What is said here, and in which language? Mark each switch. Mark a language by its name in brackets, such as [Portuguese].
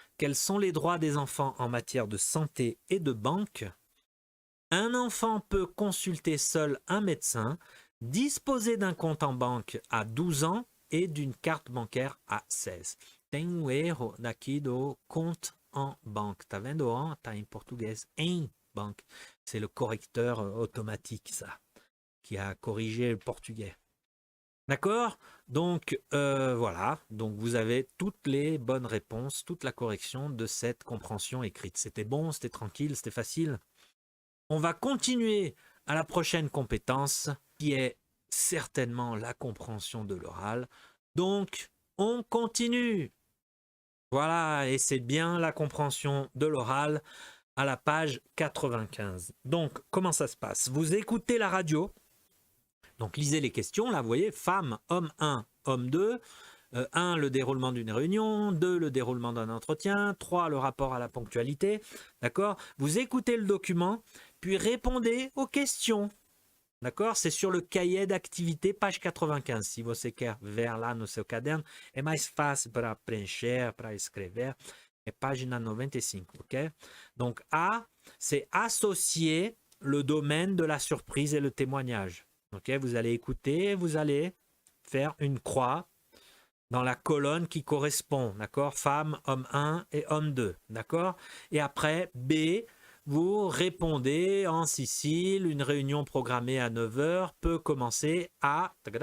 [French] Quels sont les droits des enfants en matière de santé et de banque? Un enfant peut consulter seul un médecin, disposer d'un compte en banque à 12 ans et d'une carte bancaire à 16. [Portuguese] Tem erro daqui do compte en banque. Tá vendo? Tá em português em banque. [French] C'est le correcteur automatique, ça, qui a corrigé le portugais. D'accord? Donc, voilà. Donc, vous avez toutes les bonnes réponses, toute la correction de cette compréhension écrite. C'était bon, c'était tranquille, c'était facile. On va continuer à la prochaine compétence qui est certainement la compréhension de l'oral. Donc, on continue. Voilà, et c'est bien la compréhension de l'oral à la page 95. Donc, comment ça se passe? Vous écoutez la radio. Donc, lisez les questions. Là, vous voyez, femme, homme 1, homme 2. 1, le déroulement d'une réunion. 2, le déroulement d'un entretien. 3, le rapport à la ponctualité. D'accord? Vous écoutez le document, puis répondez aux questions. D'accord? C'est sur le cahier d'activité, page 95. [Portuguese] Si você quer ver lá no seu caderno, é mais fácil para preencher, para escrever. É página 95, ok? [French] Donc, A, c'est associer le domaine de la surprise et le témoignage. Ok? Vous allez écouter, vous allez faire une croix dans la colonne qui correspond, d'accord? Femme, homme 1 et homme 2, d'accord? Et après, B, vous répondez en Sicile, une réunion programmée à 9 h peut commencer à...